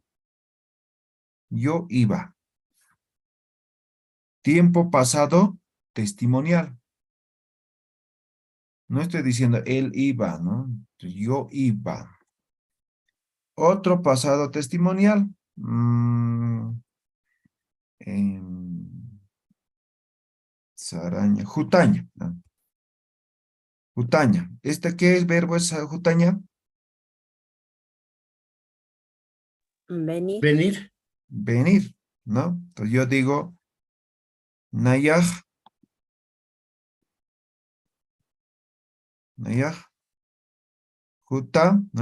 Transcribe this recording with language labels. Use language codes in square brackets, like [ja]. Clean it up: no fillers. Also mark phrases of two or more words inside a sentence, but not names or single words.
[es] Yo iba. Tiempo pasado testimonial. No estoy diciendo él iba, ¿no? Yo iba. Otro pasado testimonial. [ay] Saraña. Jutaña, [es] ¿no? [ay] Jutaña. [es] ¿Este qué es verbo es jutaña? Venir. Venir. Venir, ¿no? Entonces yo digo, [ay] Nayaj, Nayaj, Juta, [es] ¿no?